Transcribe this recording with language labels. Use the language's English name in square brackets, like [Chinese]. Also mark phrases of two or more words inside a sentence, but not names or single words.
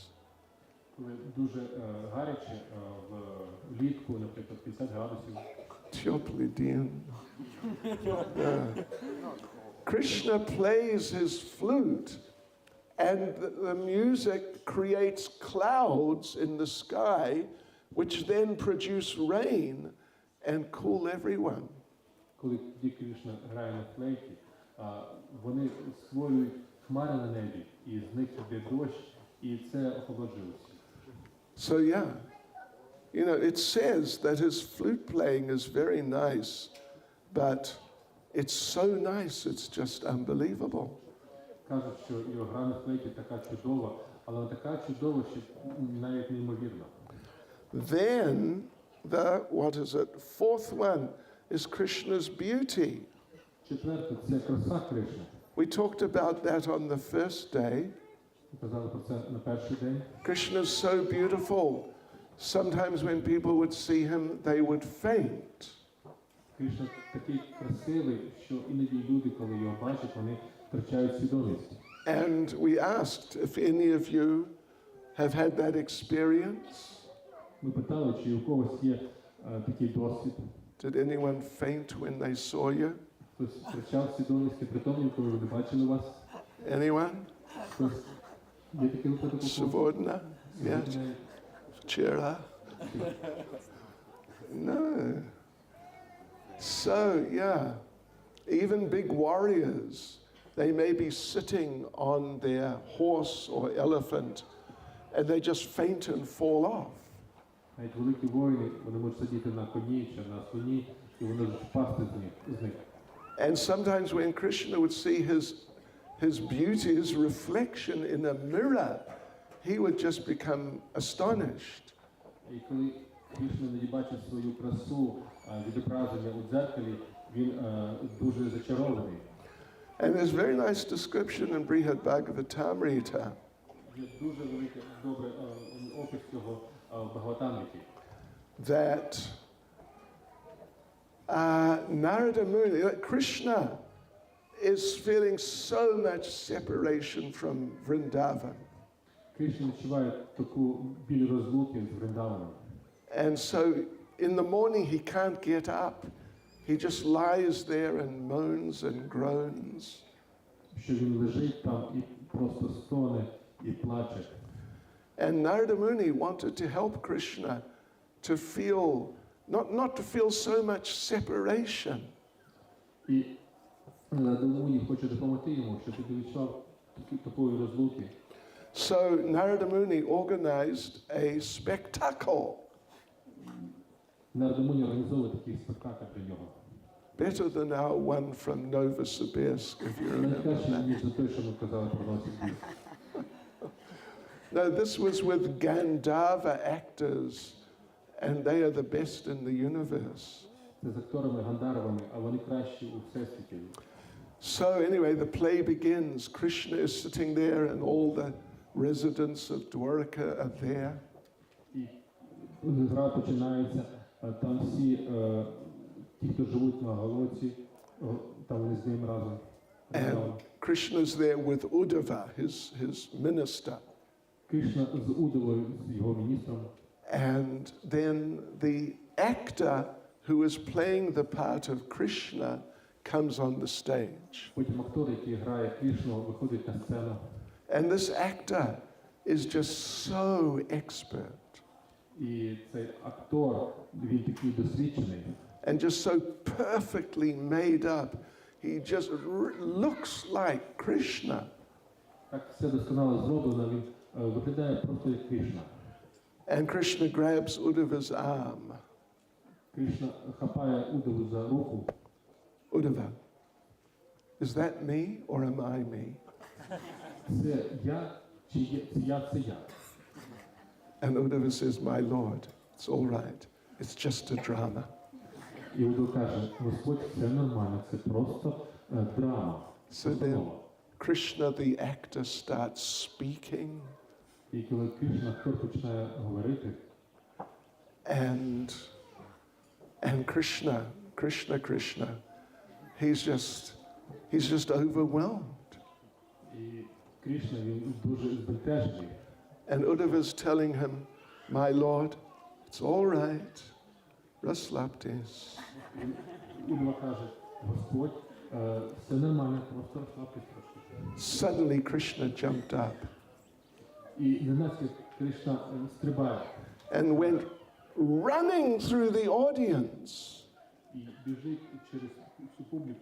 [Ukrainian] Коли дуже гаряче влітку, наприклад, 50 градусів, [Russian] теплый день. [English] Krishna plays his flute and the music creates clouds in the sky which then produce rain and cool everyone. [Ukrainian] коли Кришна грає на флейті, вони створюють хмари на небі, і з них йде дощ, і це охолоджує всіх. [English] So yeah, you know, it says that his flute playing is very nice, but it's so nice, it's just unbelievable. [Ukrainian] Кажуть, що його гра на флейті така чудова, але вона така чудова, що навіть неймовірна. [English] Then what is it? Fourth one is Krishna's beauty. [Ukrainian] Четверте – це краса Кришни. [English] We talked about that on the first day. [Ukrainian] Казали про це на перший день. [English] Krishna is so beautiful. Sometimes when people would see him, they would faint. [Ukrainian] Кришна такий красивий, що іноді люди, коли його бачать, вони втрачають свідомість. [English] And we asked if any of you have had that experience. [Ukrainian] Ми питали, чи у когось є такий досвід. [English] Did anyone faint when they saw you? [Ukrainian] Хтось втрачав свідомість непритомним, коли вони бачили вас? [English] Anyone? [Ukrainian] Хтось є такий випадок? [English] Subordinate? Yes. Chera? No. So, yeah, even big warriors, they may be sitting on their horse or elephant and they just faint and fall off. [Ukrainian] Навіть великі воїни, вони можуть сидіти на коні чи на слоні, і вони можуть впасти з них. [English] And sometimes when Krishna would see his beauty, his reflection in a mirror, he would just become astonished. [Ukrainian] І коли Кришна не бачить свою красу, відображення у дзеркалі, він дуже зачарований. [English] And there's a very nice description in Brihad Bhagavatamrita [Ukrainian] Є дуже великий, добрий опис цього в Бхагаватамриті. [English] that Narada Muni, Krishna is feeling so much separation from Vrindavan. [Ukrainian] Кришна відчуває таку біль розлуки з Вриндаваном. [English] And so in the morning he can't get up. He just lies there and moans and groans. [Ukrainian] Що він лежить там і просто стоне і плаче. [English] And Narada Muni wanted to help Krishna to feel, not to feel so much separation. [Ukrainian] І Нарада Муні хоче допомогти йому, щоб він відчував такої розлуки. [English] So Narada Muni organized a spectacle, [Ukrainian] Нарада Муні організовує такий спектакль для нього. [English] better than our one from Novosibirsk, if you remember [Ukrainian] Найкраще, [English] that. [Ukrainian] ніж за те, що ми казали про Новосибірськ. [English] No, this was with Gandharva actors, and they are the best in the universe. [Ukrainian] Це з акторами Гандаровими, а вони кращі у всесвіті. [English] So anyway, the play begins. Krishna is sitting there and all the residents of Dwarka are there. [Ukrainian] І гра починається, там всі ті, хто живуть на Голоці, там вони з ним разом. [English] And Krishna's there with Uddhava, his minister. [Ukrainian] Кришна з Удовою, з його міністром. [English] And then the actor who is playing the part of Krishna comes on the stage. [Ukrainian] Потім актор, який грає Кришну, виходить на сцену. [English] And this actor is just so expert [Ukrainian] І цей актор, він такий досвідчений. [English] and just so perfectly made up. He just looks like Krishna. [Ukrainian] Так все досконало зроблено, він виглядає просто як Кришна. [English] And Krishna grabs Uddhava's arm. [Ukrainian] Кришна хапає Удову за руку. [English] Uddhava, is that me or am I me? [Ukrainian] Це я, чи є, це я. [English] And Uddhava says, my Lord, it's all right. It's just a drama. [Ukrainian] І Удов каже, Господь, це нормально, це просто драма. [English] So then Krishna, the actor, starts speaking. [Ukrainian] І коли Кришна, актор, починає говорити, [English] And Krishna, he's just overwhelmed. [Ukrainian] і Кришна, він дуже збентежений. [English] And Uddhava's telling him, my Lord, it's all right. [Russian] Расслабьтесь. [Ukrainian] Удова каже, Господь, все нормально, просто розслабтесь трошки. [English] Suddenly Krishna jumped up [Ukrainian] І ненацька Кришна стрибає [English] and went running through the audience, [Ukrainian] і біжить через всю публіку,